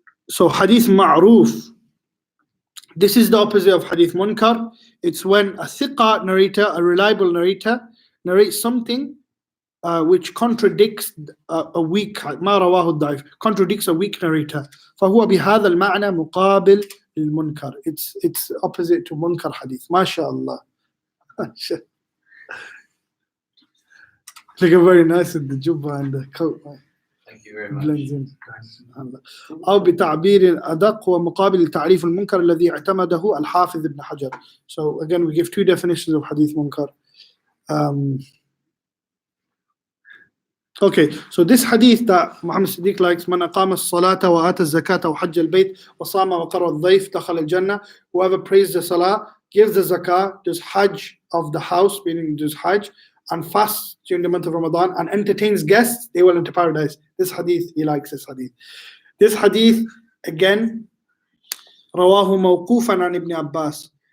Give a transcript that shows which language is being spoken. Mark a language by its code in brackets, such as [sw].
[en] So hadith ma'roof, this is the opposite of hadith munkar. It's when a thiqa narrator, a reliable narrator, narrates something which contradicts a weak, [ar] ما رواه الضعيف, [en] contradicts a weak narrator. [ar] فهو بهذا المعنى مقابل للمنكر. [en] It's opposite to munkar hadith. MashaAllah. Looking very nice with the jubba and the coat. Thank you very much. Blends in. [ar] أو بتعبير أدق ومقابل لتعريف المنكر الذي اعتمده الحافظ ابن حجر. [en] So again, we give two definitions of hadith munkar. Okay, so this hadith that Muhammad Siddiq likes, [ar] من أقام الصلاة وآتى الزكاة وحج البيت وصام وقرأ الضيف دخل الجنة. [en] Whoever prays the salah, gives the zakah, does hajj of the house, meaning does hajj, and fasts during the month of Ramadan, and entertains guests, they will enter paradise. This hadith, he likes this hadith. This hadith, again, [ar] رواه موقوفا عن ابن [en] Abbas.